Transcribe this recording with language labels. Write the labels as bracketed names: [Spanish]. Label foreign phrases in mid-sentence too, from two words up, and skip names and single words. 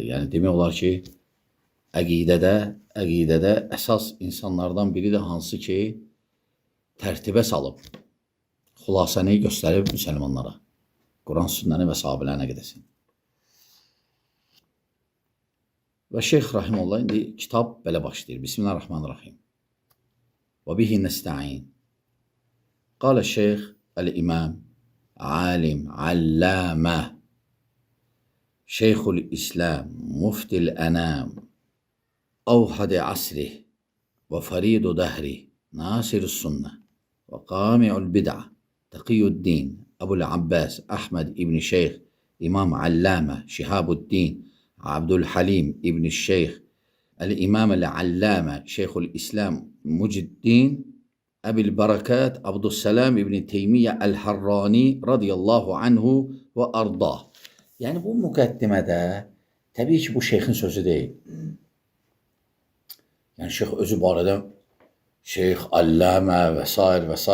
[Azerbaijani] Yəni demək olar ki, əqidədə əsas insanlardan biridir, hansı ki, tərtibə salıb, xülasəni göstərib müsəlmanlara, Quran sünnəni və sahabilərin əqidəsini. Və Şeyx Rahimullah indi kitab belə başlayır. Bismillahirrahmanirrahim. [Arabic] وبه نستعين. قال الشيخ الإمام عالم علامة شيخ الإسلام مفتي الأنام أوحد عصره وفريد دهره ناصر السنة وقامع البدعة تقي الدين أبو العباس أحمد ابن شيخ إمام علامة شهاب الدين عبد الحليم ابن الشيخ الإمام العلامة شيخ الإسلام Muciddin Əbil Bərəkət Abdüssalam İbn Teymiyyə Əl-Harrani رضي الله عنه وأرضاه. [Azerbaijani] Yəni bu müqəddimədə təbii ki, bu şeyxin sözü deyil. Yəni şeyx özü barədə şeyx, allamə və s.